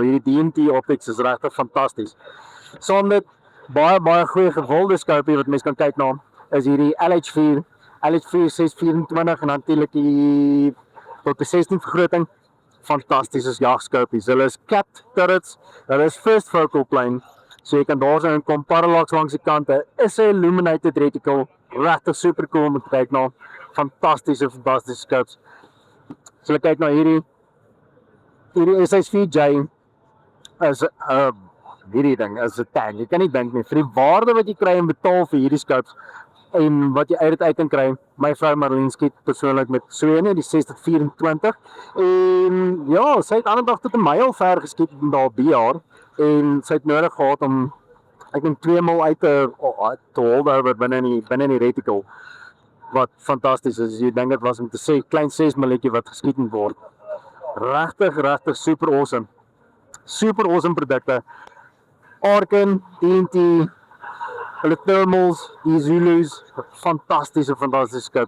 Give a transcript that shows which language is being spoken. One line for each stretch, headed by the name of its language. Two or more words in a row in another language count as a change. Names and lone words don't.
Afrikaans: Hierdie D&T optics is regtig fantasties. Saam met baie goeie gewilde scope wat mense kan kyk na is hierdie LH4 624 en natuurlik die tot 16 vergroting. Fantastiese jagscopies. Hulle is
English: capped turrets.
Afrikaans: Hulle is
English: first focal plane.
Afrikaans: So jy kan daar sien kom parallax langs die kante. Is 'n
English: illuminated reticle.
Afrikaans: Regtig
English: super cool
Afrikaans: om te kyk na. Fantastiese scopes. So jy kyk na hierdie SH4J is hierdie ding is 'n tank. Jy kan nie dink nie vir die waarde wat jy kry en betaal vir hierdie scopes en wat jy uit kan kry. My vrou Marlene skiet persoonlik met so 'n die 6024 en ja, sy het ander dag tot 'n myl ver geskiet daar BR en sy het nodig gehad om ek dink 2 mil uit te
English: hold over
Afrikaans: binne die reticle wat fantasties is. Jy dink dit was om te sê klein 6 milletjie wat geskiet moet word. Regtig
English: super awesome. Super awesome
Afrikaans: produkte. Arken, D&T, hulle thermals, die Zulus, fantastiese scopes.